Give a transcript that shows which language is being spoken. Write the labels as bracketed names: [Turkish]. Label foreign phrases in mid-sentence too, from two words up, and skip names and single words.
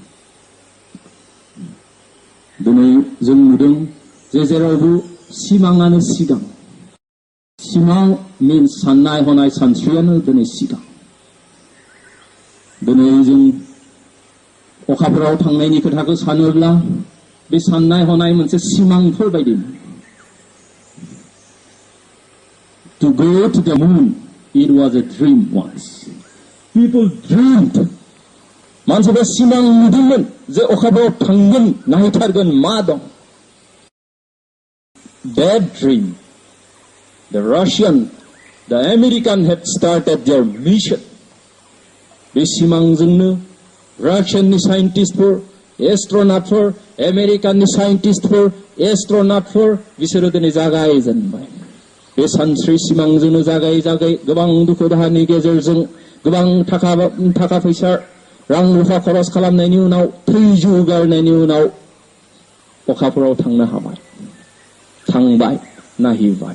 [Bodo] दिनै जों नुदों जे जेरावबो सिमाङानो सिगां। सिमां मिन्स साननाय हनाय सानस्रियानो दिनै सिगां। दिनै जों अखाफोराव थांनायनि खोथाखौ सानोब्ला बे साननाय हनाय मोनसे सिमांफोर बायदि। [English] To go to the moon, it was a dream once. People dreamed. [Bodo] मानसिफ्रा सिमां नुदोंमोन जे अखाफोराव थांगोन, नायथारगोन मा दं। [English] That dream, the Russian, the American had started their mission. [Bodo] बे सिमांजोंनो रासियाननि [English] scientists, astronauts, [Bodo] आमेरिकाननि [English] scientists, astronauts [Bodo] बिसोरो दिनै जागायजेनबाय। बे सानस्रि सिमांजोंनो जागाय गोबां दुखु दाहानि गेजेरजों, गोबां थाखा फैसा रां रुफा खरस खालामनायनि उनाव, थैजौ गारनायनि उनाव अखाफोराव थांनो हाबाय, थांबाय, नायहैबाय।